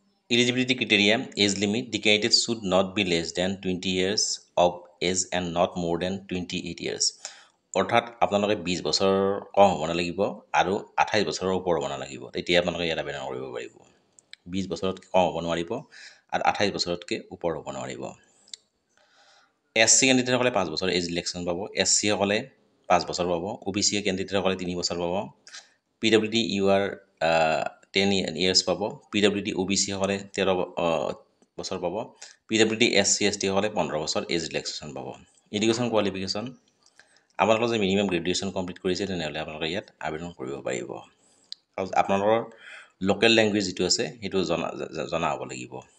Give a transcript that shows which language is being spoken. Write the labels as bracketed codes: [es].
[en] Eligibility criteria, age limit, the candidate should not be less than 20 years of age and not more than 28 years. [as] অৰ্থাৎ আপোনালোকে 20 বছৰ কম হ'ব নালাগিব আৰু 28 বছৰৰ ওপৰ হ'ব নালাগিব, তেতিয়া আপোনালোকে ইয়াত আবেদন কৰিব পাৰিব। 20 বছৰতকৈ কম হ'ব নোৱাৰিব আৰু 28 বছৰতকৈ ওপৰ হ'ব নোৱাৰিব। SC কেণ্ডিডেটসকলে 5 বছৰ এজ ৰিলেক্সন পাব। SC সকলে 5 বছৰ পাব। OBC কেণ্ডিডেটসকলে 3 বছৰ পাব। PWD UR 10 years পাব। PWD OBC সকলে 13 বছৰ পাব। PWD SC ST সকলে 15 বছৰ এজ ৰিলেক্সেশ্যন পাব। এডুকেশ্যন কোৱালিফিকেশ্যন, আপোনালোকে যে মিনিমাম গ্ৰেজুৱেশ্যন কমপ্লিট কৰিছে তেনেহ'লে আপোনালোকে ইয়াত আবেদন কৰিব পাৰিব। আৰু আপোনালোকৰ লোকেল লেংগুৱেজ যিটো আছে সেইটো জনা হ'ব লাগিব।